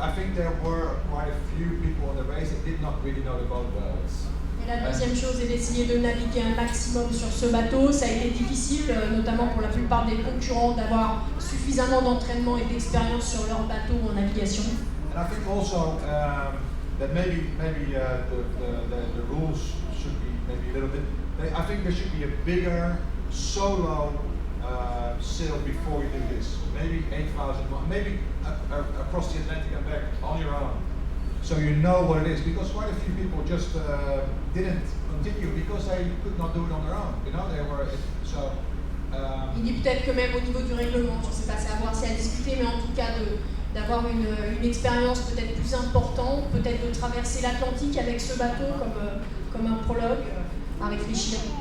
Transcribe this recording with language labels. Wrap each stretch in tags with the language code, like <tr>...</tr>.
<en>I think there were quite a few people on the race that did not really know the boat well.</en> <fr>Et la deuxième chose est d'essayer de naviguer un maximum sur ce bateau. Ça a été difficile, notamment pour la plupart des concurrents, d'avoir suffisamment d'entraînement et d'expérience sur leur bateau en navigation.</fr> <en>And I think also that maybe the rules should be maybe a little bit. I think there should be a bigger solo sail before you do this. Maybe 8,000 miles, maybe across the Atlantic and back on your own. So you know what it is, because quite a few people just didn't continue because they could not do it on their own. You know, they were so.</en> <fr>Il dit peut-être que même au niveau du règlement, je ne sais pas, c'est à voir, c'est à discuter, mais en tout cas d'avoir une expérience peut-être plus importante, peut-être de traverser l'Atlantique avec ce bateau comme un prologue, à réfléchir.</fr>